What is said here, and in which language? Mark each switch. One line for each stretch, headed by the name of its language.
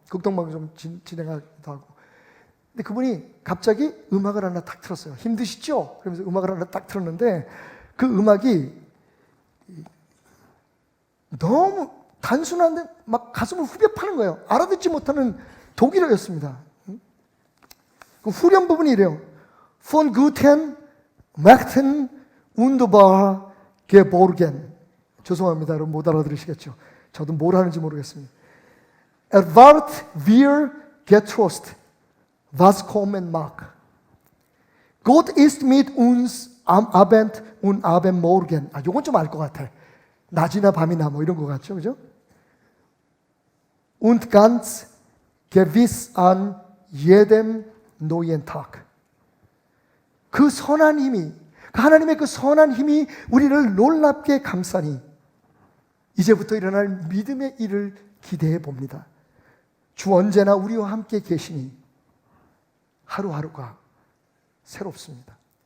Korean: 극동방송 진행하기도 하고. 근데 그분이 갑자기 음악을 하나 딱 틀었어요. 힘드시죠? 그러면서 음악을 하나 딱 틀었는데 그 음악이 너무 단순한데 막 가슴을 후벼 파는 거예요. 알아듣지 못하는 독일어였습니다. 그 후렴 부분이 이래요.
German: Von guten Mächten wunderbar geborgen.
Korean: 죄송합니다. 여러분 못 알아들으시겠죠? 저도 뭘 하는지 모르겠습니다.
German: Erwart wir getrost, was kommen mag. Gott ist mit uns am Abend und am Morgen.
Korean: 요건 좀 알 것 같아. 낮이나 밤이나 뭐 이런 거 같죠? 그죠?
German: Und ganz gewiss an jedem neuen Tag.
Korean: 그 선한 힘이, 하나님의 그 선한 힘이 우리를 놀랍게 감싸니 이제부터 일어날 믿음의 일을 기대해 봅니다. 주 언제나 우리와 함께 계시니 하루하루가 새롭습니다.